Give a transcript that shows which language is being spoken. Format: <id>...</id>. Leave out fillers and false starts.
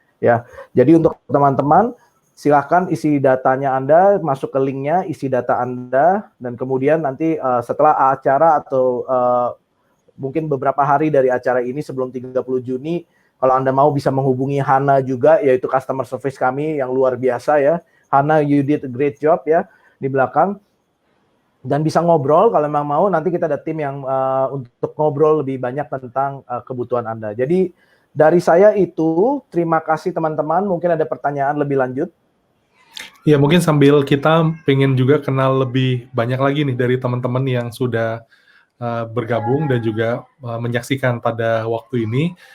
<id>Ya, jadi untuk teman-teman, silahkan isi datanya Anda, masuk ke linknya, isi data Anda, dan kemudian nanti setelah acara atau mungkin beberapa hari dari acara ini sebelum 30 Juni, kalau Anda mau bisa menghubungi Hana juga, yaitu customer service kami yang luar biasa ya.</id> <en>Hana, you did a great job</en> <id>ya di belakang. Dan bisa ngobrol kalau memang mau, nanti kita ada tim yang untuk ngobrol lebih banyak tentang kebutuhan Anda. Jadi dari saya itu, terima kasih teman-teman. Mungkin ada pertanyaan lebih lanjut. Ya, mungkin sambil kita pengen juga kenal lebih banyak lagi nih dari teman-teman yang sudah bergabung dan juga menyaksikan pada waktu ini.</id>